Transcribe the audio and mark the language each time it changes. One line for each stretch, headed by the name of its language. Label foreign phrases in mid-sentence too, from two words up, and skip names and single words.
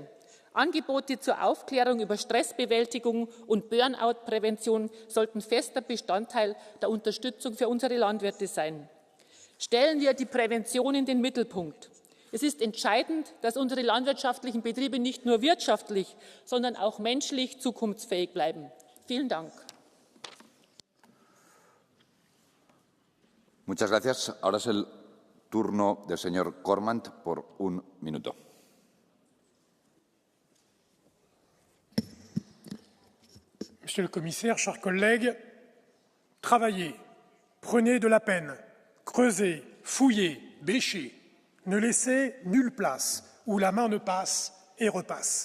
German: Angebote zur Aufklärung über Stressbewältigung und Burnout-Prävention sollten fester Bestandteil der Unterstützung für unsere Landwirte sein. Stellen wir die Prävention in den Mittelpunkt. Es ist entscheidend, dass unsere landwirtschaftlichen Betriebe nicht nur wirtschaftlich, sondern auch menschlich zukunftsfähig bleiben. Vielen Dank.
Spanish: Muchas gracias. Ahora es el turno del señor Cormand por 1 minuto.
French: Monsieur le Commissaire, chers collègues, travaillez, prenez de la peine, creusez, fouillez, bêchez. Ne laissez nulle place où la main ne passe et repasse.